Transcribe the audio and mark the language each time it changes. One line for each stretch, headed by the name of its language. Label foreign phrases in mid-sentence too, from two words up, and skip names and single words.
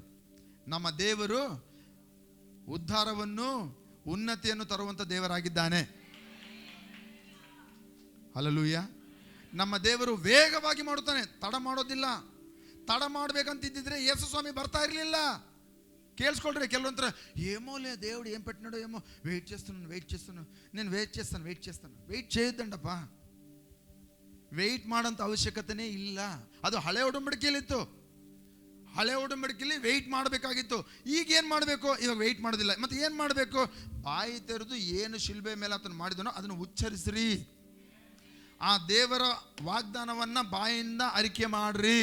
Kannada: ನಮ್ಮ ದೇವರು ಉದ್ಧಾರವನ್ನು, ಉನ್ನತಿಯನ್ನು ತರುವಂಥ ದೇವರಾಗಿದ್ದಾನೆ. ಹಲ್ಲೆಲೂಯಾ. ನಮ್ಮ ದೇವರು ವೇಗವಾಗಿ ಮಾಡುತ್ತಾನೆ, ತಡ ಮಾಡೋದಿಲ್ಲ. ತಡ ಮಾಡ್ಬೇಕಂತಿದ್ದಿದ್ರೆ ಯೇಸು ಸ್ವಾಮಿ ಬರ್ತಾ ಇರಲಿಲ್ಲ. ಕೇಳಿಸ್ಕೊಳ್ರಿ, ಕೆಲವೊಂಥರ
Telugu: ఏమోలే దేవుడు ఏం పెట్టినాడో ఏమో, వెయిట్ చేస్తున్నాను నేను వెయిట్ చేయొద్దండಪ್ಪ.
Kannada: ವೆಯ್ಟ್ ಮಾಡೋಂಥ ಅವಶ್ಯಕತೆನೇ ಇಲ್ಲ. ಅದು ಹಳೆ ಒಡಂಬಡಿಕೆಯಲ್ಲಿತ್ತು. ಹಳೆ ಒಡಂಬಡಿಕೆಯಲ್ಲಿ ವೆಯ್ಟ್ ಮಾಡಬೇಕಾಗಿತ್ತು. ಈಗ ಏನು ಮಾಡಬೇಕು? ಇವಾಗ ವೆಯ್ಟ್ ಮಾಡೋದಿಲ್ಲ. ಮತ್ತೆ ಏನು ಮಾಡಬೇಕು? ಬಾಯಿ ತೆರೆದು ಏನು ಶಿಲ್ಬೆ ಮೇಲೆ ಅದನ್ನು ಮಾಡಿದನೋ ಅದನ್ನು ಉಚ್ಚರಿಸ್ರಿ. ಆ ದೇವರ ವಾಗ್ದಾನವನ್ನು ಬಾಯಿಂದ ಅರಿಕೆ ಮಾಡ್ರಿ.